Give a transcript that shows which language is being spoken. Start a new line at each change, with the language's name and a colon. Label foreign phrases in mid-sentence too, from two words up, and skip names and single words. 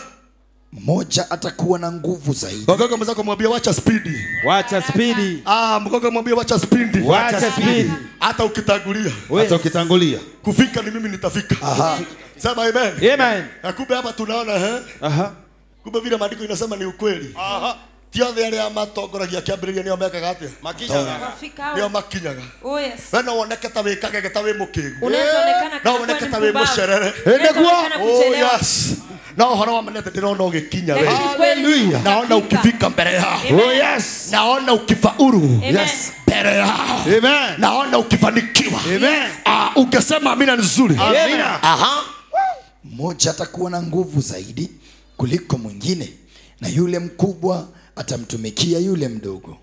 Swahili: Mmoja atakuwa na nguvu zaidi. Mgogo mzako mwambie wacha spidi. Wacha spidi. Mgogo mwambie wacha spidi. Wacha spidi. Hata ukitangulia Hata ukitangulia. kufika ni mimi nitafika. Sema amen. Amen. Na kumbe hapa tunaona kumbe vile maandiko inasema ni ukweli.
Kikuyu: Tiothe aria matongoragia kiambiriria nio mekaga atia
Swahili: Wafika hao.
Kikuyu: nio makinyaga.
English: Oh yes.
Kikuyu: We no woneke ta wikage ta wi mukingu.
Swahili: Unaweza onekana
Kikuyu: No
Swahili: kama
Kikuyu: woneke ni ta wi
Swahili: mpumbavu.
Kikuyu: mucerere.
Swahili: Unaweza onekana
English: Oh
Swahili: kuchelewa.
English: yes.
Kikuyu: No horo wa manete ndĩrona ũgĩkinya we.
Swahili: Lakini kweli Hallelujah. Naona utafika. ukifika mbele yao. Amen.
English: Oh yes.
Swahili: Naona ukifaulu. Amen.
English: Yes.
Swahili: Mbele yao. Amen. Naona ukifanikiwa. Amen. Ungesema amina nzuri. Amina. Mmoja atakuwa na nguvu zaidi kuliko mwingine, na yule mkubwa atamtumikia yule mdogo.